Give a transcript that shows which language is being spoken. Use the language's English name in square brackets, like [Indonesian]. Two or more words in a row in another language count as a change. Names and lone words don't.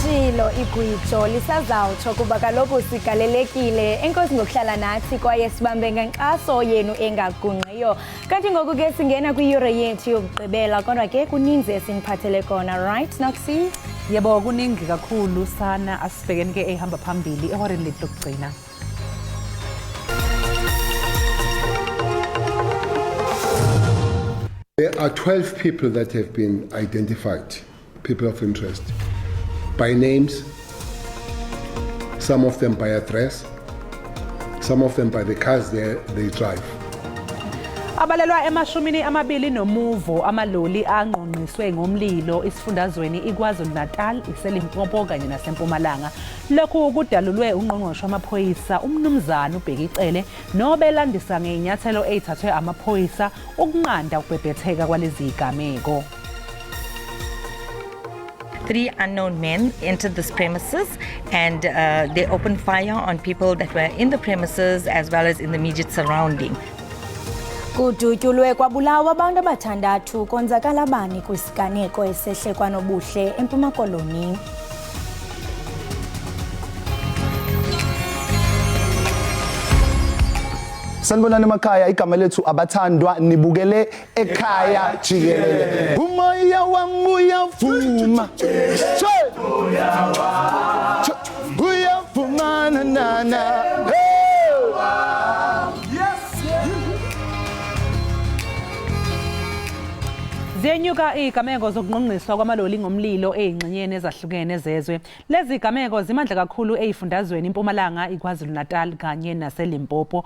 [Xhosa] umlilo igwijo lisazawutsho kuba kaloku sigalelekile. Enkosi ngokuhlala nathi kwaye sibambe ngenkxaso yenu engagungqiyo. Kanti ngoku ke singena kwiyure yethu yokugqibela kodwa ke kuninzi esiniphathele kona, [English] right Noxie? [Zulu] Yebo kuningi kakhulu sana asibhekeni ke ehamba phambili ehoreni lethu lokugcina. [English] There are 12 people that have been identified, people of interest, by names, some of them by address, some of them by the cars they drive. [Zulu] Abalelwa emashumini amabili nomuvo amaloli angqongqiswe ngomlilo isifundazweni iKwaZulu-Natal, iseLimpopo kanye naseMpumalanga. Lokhu kudalulwe ungqongqoshe wamaphoyisa umnumzana uBhekicele nobelandisa ngeinyathelo ezithathwe amaphoyisa ukunqanda ukubhebhetheka kwalezi zigameko. [English] 3 unknown men entered this premises and they opened fire on people that were in the premises as well as in the immediate surrounding. [Xhosa] Kudutyulwe kwabulawa abantu abathandathu konzakala bani kwisiganeko esehle kwanobuhle eMpuma Koloni. [Zulu] Sanibonani emakhaya, igama lethu abathandwa nibukele Ekhaya Jikelele. Umoya wami uyavuma. Uyafumana nana. Zenyuka igameko zokungqongqiswa kwamaloli ngomlilo ezingxenyeni ezahlukene ezezwe. Lezi gameko zimandla kakhulu ezifundazweni iMpumalanga, iKwaZulu-Natal kanye naseLimpopo.